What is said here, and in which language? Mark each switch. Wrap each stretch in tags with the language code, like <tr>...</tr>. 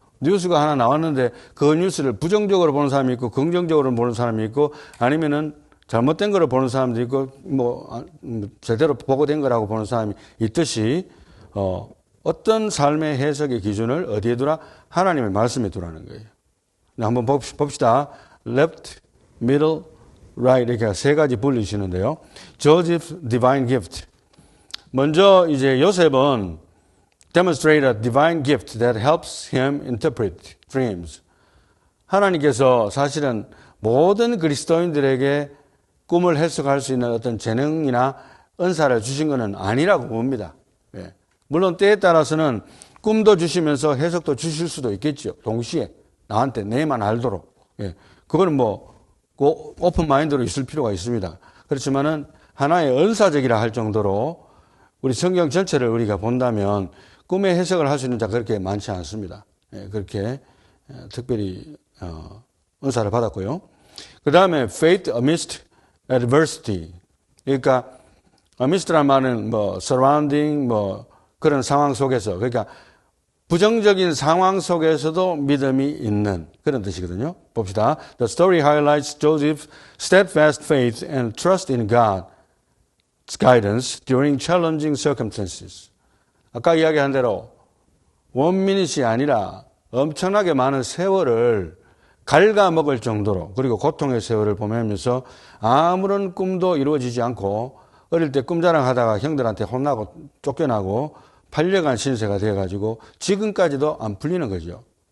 <ko>뉴스가 하나 나왔는데 그 뉴스를 부정적으로 보는 사람이 있고 긍정적으로 보는 사람이 있고 아니면은 잘못된 거를 보는 사람도 있고 제대로 보고된 거라고 보는 사람이 있듯이 어떤 삶의 해석의 기준을 어디에 두라? 하나님의 말씀에 두라는 거예요. 한번 봅시다.</ko> <en>left, middle, right</en> <ko>이렇게 세 가지 분리시는데요.</ko> <en>Joseph's divine gift.</en> <ko>먼저 이제 요셉은</ko> <en>demonstrate a divine gift that helps him interpret dreams.</en> <ko>하나님께서 사실은 모든 그리스도인들에게 꿈을 해석할 수 있는 어떤 재능이나 은사를 주신 것은 아니라고 봅니다. 예. 물론 때에 따라서는 꿈도 주시면서 해석도 주실 수도 있겠죠. 동시에 나한테 내만 알도록. 예. 그거는 오픈 마인드로 있을 필요가 있습니다. 그렇지만은 하나의 은사적이라 할 정도로 우리 성경 전체를 우리가 본다면 꿈의 해석을 할 수 있는 자가 그렇게 많지 않습니다. 예. 그렇게 특별히 은사를 받았고요. 그 다음에</ko> <en>faith amidst adversity.</en> <ko>그러니까 amidst란 말은 surrounding 그런 상황 속에서 그러니까 부정적인 상황 속에서도 믿음이 있는 그런 뜻이거든요. 봅시다.</ko> <en>The story highlights Joseph's steadfast faith and trust in God's guidance during challenging circumstances.</en> <ko>아까 이야기한 대로 원미닛이 아니라 엄청나게 많은 세월을 갉아먹을 정도로 그리고 고통의 세월을 보내면서 아무런 꿈도 이루어지지 않고 어릴 때 꿈자랑하다가 형들한테 혼나고 쫓겨나고 8년간 신세가 되어가지고 지금까지도 안 풀리는 거죠.</ko>